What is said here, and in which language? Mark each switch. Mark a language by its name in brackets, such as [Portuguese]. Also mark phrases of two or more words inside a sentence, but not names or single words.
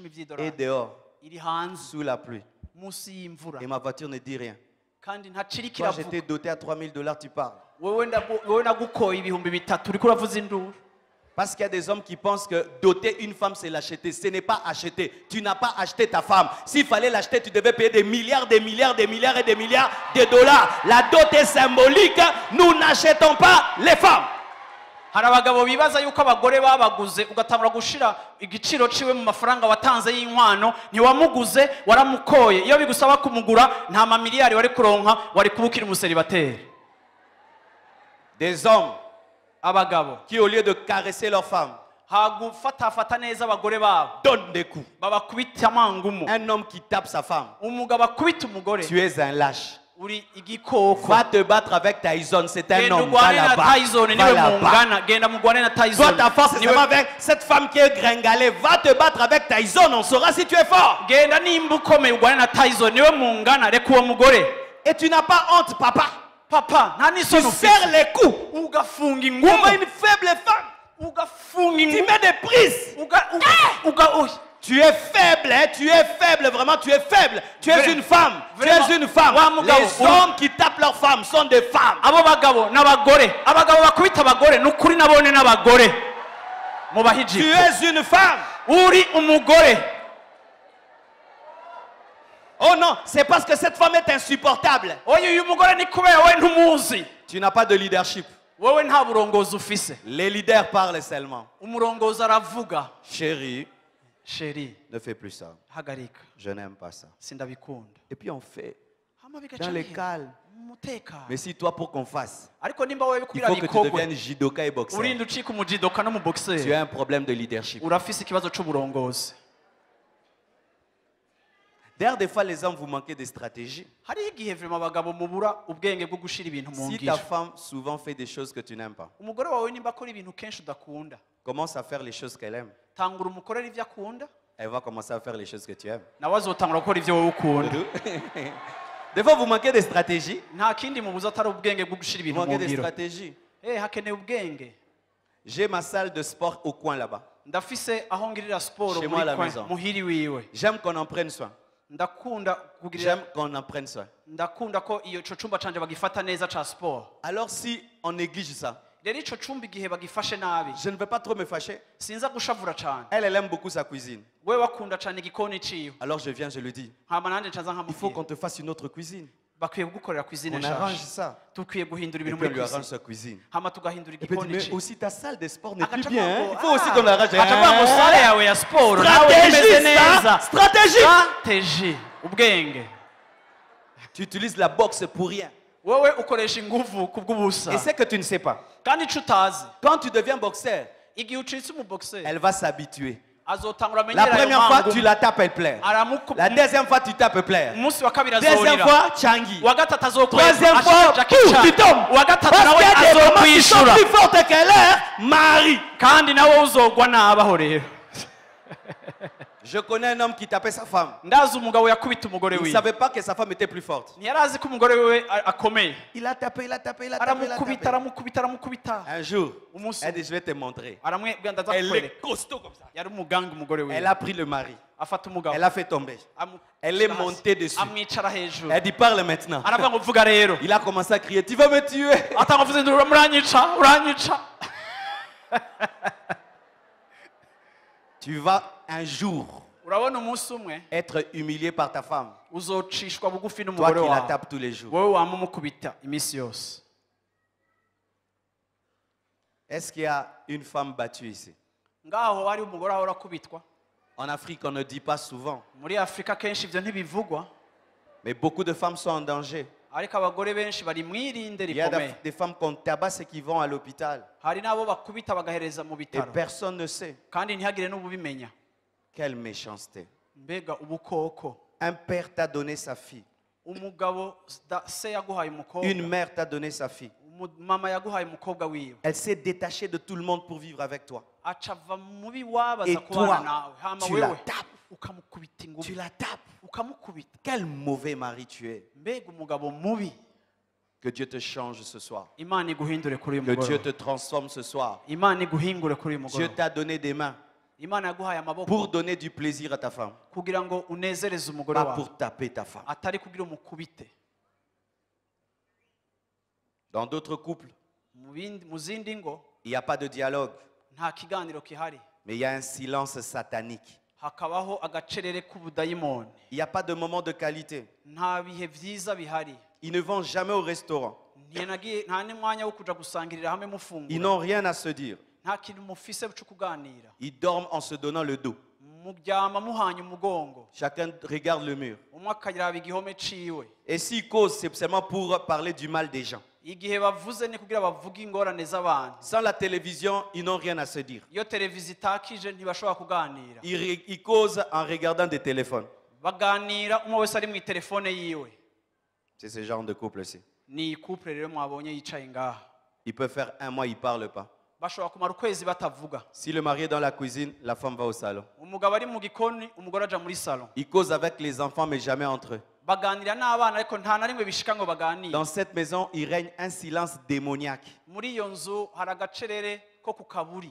[French] est [Rundi] by'idolari [French] dehors, [Rundi] iri hanze [French] sous la pluie. [Rundi] munsi y'imvura [French] Et ma voiture ne dit rien. [Rundi] kandi ntaciri [French] Toi, [Rundi] kiravuga [French] j'étais doté à 3 000 $, tu parles. [Rundi] wowe nagukoye ibihumbi 3 uriko uravuza induru. [French] Parce qu'il y a des hommes qui pensent que doter une femme, c'est l'acheter. Ce n'est pas acheter. Tu n'as pas acheté ta femme. S'il fallait l'acheter, tu devais payer des milliards et des milliards de dollars. La dot est symbolique. Nous n'achetons pas les femmes. [Rundi] hari abagabo bibaza yuko abagore babaguze ugatangura gushira igiciro ciwe mu mafaranga watanze y'inkwano ntiwamuguze waramukoye. Iyo bigusaba kumugura nta mamiliyari wari kuronka, wari kubukira umuseribateri. [French] Des hommes [Rundi] abagabo [French] qui, au lieu de caresser leur femme, [Rundi] hagufatafata neza abagore babo [French] donnent des coups. [Rundi] babakubita amangumu. [French] Un homme qui tape sa femme, [Rundi] umugabo akubita umugore [French] tu es un lâche. [Rundi] uri igikoko. [French] Va te battre avec Tyson, c'est un [Rundi] Genda [French] homme. Va [Rundi] ugwane na [French] là-bas. [Rundi] Tyson [French] Va [Rundi] niwe [French] là-bas. [Rundi] mungana. Genda mugwane na Tyson. [French] Toi, ta force, c'est [Rundi] Niwe- [French] seulement avec cette femme qui est gringalée. Va te battre avec Tyson, on saura si tu es fort. [Rundi] genda nimba ukomeye ugwane na Tyson niwe mungana. Reka uwo mugore. [French] Et tu n'as pas honte, papa. [Rundi] Papa nta [French] Tu [Rundi] n'isoni [French] serres [Rundi] ufite. [French] les coups. [Rundi] Ugafunga [French] Comme [Rundi] ingumu. [French] une faible femme. [Rundi] Ugafunga [French] Tu [Rundi] ingumu. [French] mets des prises. Tu es faible, hein? Tu es faible, vraiment, tu es faible. Tu es Vraiment. une femme. Tu Vraiment. es une femme. [Rundi] Wa mugabo. [French] Les hommes qui tapent leurs femmes sont des femmes. [Rundi] abo bagabo n'abagore. Abagabo bakubita abagore nukuri nabone n'abagore. [French] Tu [Rundi] Mubahiji. [French] es une femme. [Rundi] Uri umugore. [French] Oh non, c'est parce que cette femme est insupportable. [Rundi] Oya uyu mugore ni kubera wowe ntumuzi. [French] Tu n'as pas de leadership. [Rundi] Wowe nta burongozi ufise. [French] Les leaders parlent seulement. [Rundi] Umurongozi aravuga. [French] Chérie, [Rundi] Sheri [French] ne fais plus ça. [Rundi] hagarika [French] Je n'aime pas ça. [Rundi] sindabikunda. [French] Et puis on fait [Rundi] Hama bigaca [French] dans le [Rundi] bihera. [French] calme. [Rundi] Umutekano. [French] Mais si toi, pour qu'on fasse, [Rundi] Ariko nimba wowe [French] il [Rundi] kugira [French] faut que tu [Rundi] bikogwe [French] deviennes judoka et boxeur. [Rundi] urinda ucika umujidoka no mu [French] Tu [Rundi] boxer [French] as un problème de leadership. [Rundi] urafise ikibazo c'uburongozi. [French] D'ailleurs, des fois, les hommes, vous manquez de stratégie. [Rundi] Hariho igihe vrema abagabo mubura ubwenge bwo gushira ibintu mu [French] Si ta [Rundi] ngiro. [French] femme souvent fait des choses que tu n'aimes pas, [Rundi] Umugore wawe nimba akora ibintu kenshi udakunda, [French] commence à faire les choses qu'elle aime. [Rundi] tangura umukorera ivyo akunda, [French] Elle va commencer à faire les choses que tu aimes. [Rundi] nawe azotangura gukora ivyo wowe ukunda. [French] Des fois, vous manquez de stratégie. [Rundi] Nta kindi mubuza atari ubwenge bwo gushira [French] Vous [Rundi] ibintu mu [French] manquez de [Rundi] ngiro. [French] stratégie. [Rundi] Hakeneye ubwenge. [French] J'ai ma salle de sport au coin là-bas. [Rundi] Ndafise aho ngirira siporo [French] Chez moi à la [Rundi] muri [French] maison. [Rundi] muhiri wiwe. [French] J'aime qu'on en prenne soin. [Rundi] Ndakunda kugirira [French] J'aime qu'on en prenne soin. [Rundi] ndakunda ko iyo ico cumba canje bagifata neza ca siporo. [French] Alors, si on néglige ça, [Rundi] Rero ico cumba igihe bagifashe nabi [French] je ne veux pas trop me fâcher. [Rundi] sinza gushavura cane. [French] Elle aime beaucoup sa cuisine. [Rundi] We wakunda cane igikoni ciwe. [French] Alors, je viens, je lui dis, [Rundi] Hama nanje ncaza [French] il faut qu'on [Rundi] nkamubwira [French] te fasse une autre cuisine. [Rundi] bakwiye kugukorera cuisine [French] On arrange [Rundi] nshasha. [French] ça. [Rundi] Tukwiye guhindura [French] Et [Rundi] ibintu [French] puis, on [Rundi] muri [French] lui arrange [Rundi] cuisine. [French] sa cuisine. [Rundi] Hama tugahindura [French] Et puis, il dit, [Rundi] igikoni [French] mais [Rundi] ciwe. [French] aussi ta salle de sport n'est plus [Rundi] Agaca [French] bien. [Rundi] avuga [French] Hein? [Rundi] ngo, [French] Il faut aussi qu'on arrange. [Rundi] agaca avuga ngo sale yawe ya siporo nawe imeze [French] Stratégie, [Rundi] neza. [French] ça. Stratégie. [Rundi] Strategie. Ubwenge. [French] Tu utilises la boxe pour rien. [Rundi] Wowe ukoresha inguvu kubw'ubusa. [French] Et c'est que tu ne sais pas. [Rundi] Kandi ico utazi. [French] Quand tu deviens boxeur, [Rundi] Igihe ucitse umuboxer [French] elle va s'habituer. [Rundi] azotangura [French] La [Rundi] amenyera ayo [French] première fois, [Rundi] mangu. [French] tu la tapes, elle plaire. La deuxième fois, tu tapes, elle plaire. [Rundi] Umunsi wa kabiri [French] Deuxième [Rundi] azorira. [French] fois, Changi. [Rundi] Wa gatatu azokweza. [French] Troisième fois, [Rundi] Ashaka [French] pouf, [Rundi] Jackie [French] tu [Rundi] Chan. [French] tombes. [Rundi] Wa gatatu [French] Parce [Rundi] nawe [French] qu'il y a des mamans qui sont [Rundi] azokwishura. [French] plus fortes qu'elle est, Marie. [Rundi] Kandi nawe uzogwa nabaho rero. [French] Je connais un homme qui tapait sa femme. [Rundi] Ndazi umugabo yakubita umugore [French] Il ne [Rundi] wiwe. [French] savait pas que sa femme était plus forte. [Rundi] Ntiyarazi ko umugore wiwe akomeye. [French] Il a tapé, il a tapé, il a tapé, il a [Rundi] Aramukubita [French] tapé. [Rundi] aramukubita aramukubita. [French] Un jour, [Rundi] Umunsi [French] elle dit, je vais te montrer. [Rundi] aramwebwa ndaza [French] Elle [Rundi] kukwereka. [French] est costaud comme ça. [Rundi] Yari umuganga umugore [French] Elle [Rundi] wiwe. [French] a pris le mari. [Rundi] Afata umugabo. [French] Elle a fait tomber. [Rundi] amu- [French] Elle est [Rundi] hasi. [French] montée dessus. [Rundi] Amwicara hejuru. [French] Elle dit, parle maintenant. [Rundi] Aravuga ngo vuga rero. [French] Il a commencé à crier, tu vas me tuer. [Rundi] Atanga vuze ndura muranyica uranyica. [French] Tu vas un jour [Rundi] Urabona umunsi umwe [French] être humilié par ta femme. [Rundi] uzocishwa bugufi [French] Toi [Rundi] n'umugore [French] qui la [Rundi] wawe. [French] tapes tous les jours. [Rundi] Wowe wamumukubita iminsi yose. [French] Est-ce qu'il y a une femme battue ici? [Rundi] Ngaho hari umugore ahora akubitwa. [French] En Afrique, on ne dit pas souvent. [Rundi] Muri Afrika kenshi ivyo ntibivugwa. [French] Mais beaucoup de femmes sont en danger. [Rundi] Ariko abagore benshi bari mwirinde [French] Il y a [Rundi] rikomeye. [French] des femmes qu'on tabasse et qui vont à l'hôpital. [Rundi] Hari n'abo bakubita bagahereza mu [French] Et [Rundi] bitaro. [French] personne ne sait. [Rundi] Kandi ntihagire n'ububimenya. [French] Quelle méchanceté. [Rundi] Mbega ubukoko. [French] Un père t'a donné sa fille. [Rundi] Umugabo se yaguhaye umukobwa. [French] Une mère t'a donné sa fille. [Rundi] Mama yaguhaye umukobwa wiwe. [French] Elle s'est détachée de tout le monde pour vivre avec toi. [Rundi] acava mubi wabaza [French] Et [Rundi] kubana [French] toi, [Rundi] nawe hama [French] tu la [Rundi] wewe [French] tapes. [Rundi] ukamukubita [French] Tu [Rundi] ingumi [French] la tapes. [Rundi] ukamukubita. [French] Quel mauvais mari tu es. [Rundi] Mbega umugabo mubi. [French] Que Dieu te change ce soir. [Rundi] Imana iguhindure kuri uyu [French] Que Dieu [Rundi] mugoroba. [French] te transforme ce soir. [Rundi] Imana iguhingure kuri uyu [French] Dieu [Rundi] mugoroba. [French] t'a donné des mains [Rundi] Imana yaguhaye amaboko [French] pour donner du plaisir à ta femme, [Rundi] kugira ngo unezereze umugore [French] pas [Rundi] wawe, [French] pour taper ta femme. [Rundi] atari kugira umukubite. [French] Dans d'autres couples, [Rundi] Mu zindi ngo [French] il n'y a pas de dialogue, [Rundi] nta kiganiro kihari, [French] mais il y a un silence satanique. [Rundi] hakabaho agacerere k'ubudayimoni. [French] Il n'y a pas de moment de qualité. [Rundi] Nta bihe byiza bihari. [French] Ils ne vont jamais au restaurant. [Rundi] Nta n'umwanya wo kuja gusangirira hamwe [French] Ils [Rundi] mufungura. [French] n'ont rien à se dire. [Rundi] Nta kintu mufise cyo kuganira. [French] Ils dorment en se donnant le dos. [Rundi] Muryama muhanye umugongo. [French] Chacun regarde le mur. [Rundi] Umwe akaraba igihome ciwe. [French] Et s'ils causent, c'est seulement pour parler du mal des gens. [Rundi] Igihe bavuze ni kugira bavuge ingorane z'abantu. [French] Sans la télévision, ils n'ont rien à se dire. [Rundi] Iyo televiziyo itakije ntibashobora kuganira. [French] Ils causent en regardant des téléphones. [Rundi] Baganira umwe wese ari mu telefone yiwe. [French] C'est ce genre de couple-ci. [Rundi] Ni couple rero mwabonye yicaye ngaha. [French] Ils peuvent faire un mois, ils ne parlent pas. [Rundi] Bashobora kumara ukwezi batavuga. [French] Si le mari est dans la cuisine, la femme va au salon. [Rundi] Umugabo ari mu gikoni, umugore aja muri salon. [French] Ils causent avec les enfants, mais jamais entre eux. [Rundi] Baganira n'abana ariko nta na rimwe bishika ngo baganire. [French] Dans cette maison, il règne un silence démoniaque. [Rundi] Muri iyo nzu hari agacerere ko ku kaburi.